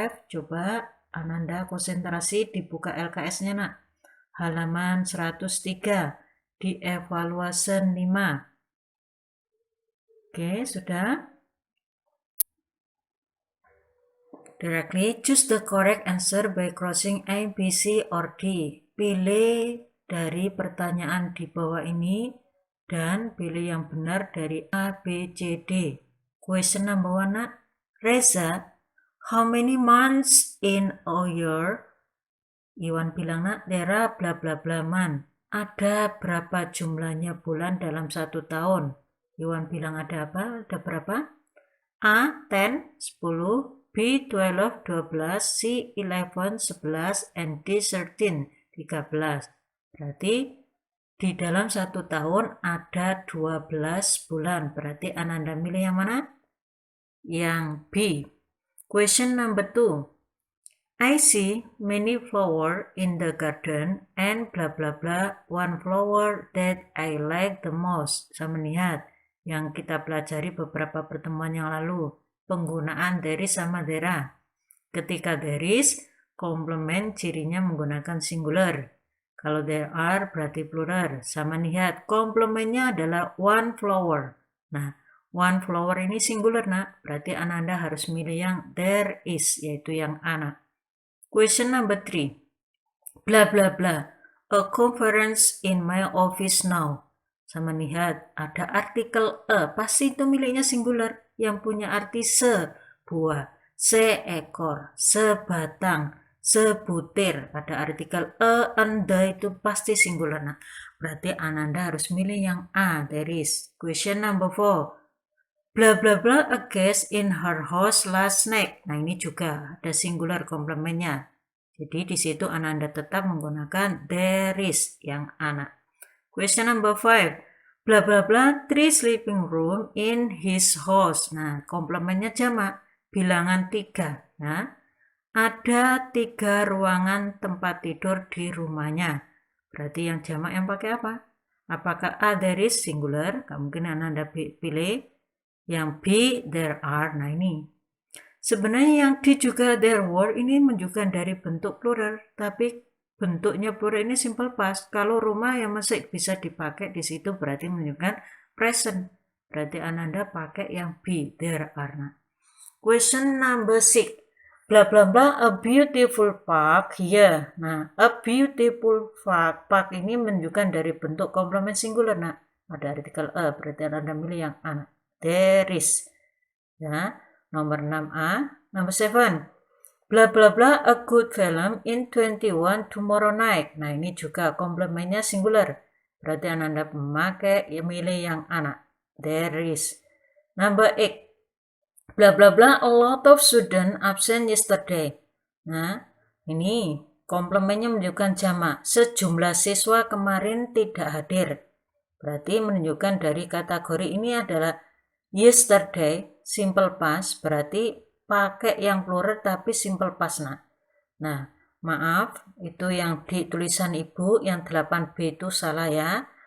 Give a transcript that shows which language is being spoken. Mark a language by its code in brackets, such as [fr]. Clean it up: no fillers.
[id] Coba Ananda konsentrasi, dibuka LKS-nya nak. Halaman 103, di evaluation 5. Oke, sudah? [en] Directly choose the correct answer by crossing A, B, C, or D. [id] Pilih dari pertanyaan di bawah ini dan pilih yang benar dari A, B, C, D. [en] Question number 1. Reza, how many months in a year? [id] Iwan bilang nak, [en] there are bla bla bla month. [id] Ada berapa jumlahnya bulan dalam 1 tahun? Iwan bilang ada apa? Ada berapa? A, 10, 10. [en] B, 12, 12, C, 11, 11, and D, 13, 13. [id] Berarti di dalam 1 tahun ada 12 bulan. Berarti Ananda milih yang mana? Yang B. [en] Question number 2. I see many flowers in the garden and blah blah blah. One flower that I like the most. [id] Saya melihat yang kita pelajari beberapa pertemuan yang lalu. Penggunaan there is sama there are. Ketika there is, komplement cirinya menggunakan singular. Kalau there are berarti plural. Sama lihat, komplementnya adalah one flower. Nah, one flower ini singular nak. Berarti Ananda harus milih yang there is, yaitu yang anak. [en] Question number 3. Blah blah blah. A conference in my office now. [id] Sama lihat, ada artikel a. Pasti itu miliknya singular. Yang punya arti sebuah, seekor, sebatang, sebutir. Ada artikel a, and the itu pasti singular. Nah, berarti Ananda harus milih yang A, there is. [en] Question number 4. Blah blah blah a guest in her house last night. [id] Nah, ini juga ada singular komplementnya. Jadi di situ Ananda tetap menggunakan there is yang anak. [en] Question number 5. Blah blah blah 3 sleeping room in his house. [id] Nah, komplementnya jamak, bilangan 3. Nah, ada 3 ruangan tempat tidur di rumahnya. Berarti yang jamak yang pakai apa? Apakah A there is singular? Mungkin Anda pilih. Yang B there are. Nah, ini. Sebenarnya yang D juga there were ini menunjukkan dari bentuk plural, tapi bentuknya plural ini simple past. Kalau rumah yang masih bisa dipakai di situ berarti menunjukkan present. Berarti Ananda pakai yang B, there are. Nah. [en] Question number 6. Blah blah blah a beautiful park here. [id] Nah, a beautiful park ini menunjukkan dari bentuk komplement singular. Nah, ada artikel a, berarti Ananda milih yang A. There is. Ya, nomor 6A. Nomor 7. [en] Blah blah blah a good film in 21 tomorrow night. [id] Nah, ini juga komplementnya singular. Berarti Ananda memakai milih yang anak. [en] There is. Number 8. Blah blah blah a lot of student absent yesterday. [id] Nah, ini komplementnya menunjukkan jamak. Sejumlah siswa kemarin tidak hadir. Berarti menunjukkan dari kategori ini adalah yesterday, simple past, berarti pakai yang plural tapi simple past. Nah, maaf, itu yang di tulisan ibu, yang 8B itu salah ya.